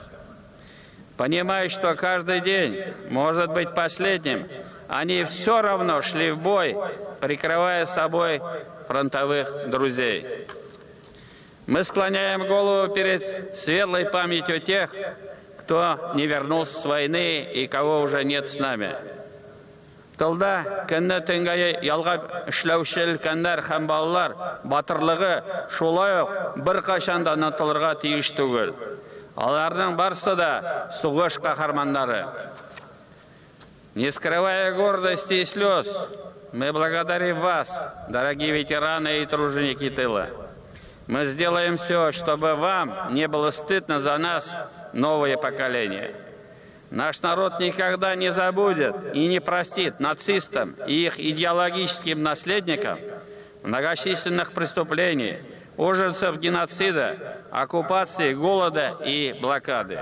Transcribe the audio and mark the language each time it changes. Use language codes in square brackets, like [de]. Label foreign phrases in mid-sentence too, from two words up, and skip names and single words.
[ru] Понимая, что каждый день может быть последним, они все равно шли в бой, прикрывая собой фронтовых друзей. Мы склоняем голову перед светлой памятью тех, кто не вернулся с войны и кого уже нет с нами. [tt] Тылда көнне төнгә ялгап эшләүче өлкәннәр һәм балалар батырлыгы шулай ук беркайчан да онытылырга тиеш түгел. Аларның барысы да сугыш каһарманнары. [ru] Не скрывая гордости и слез, мы благодарим вас, дорогие ветераны и труженики тыла. Мы сделаем все, чтобы вам не было стыдно за нас, новое поколение. Наш народ никогда не забудет и не простит нацистам и их идеологическим наследникам многочисленных преступлений, ужасов геноцида, оккупации, голода и блокады.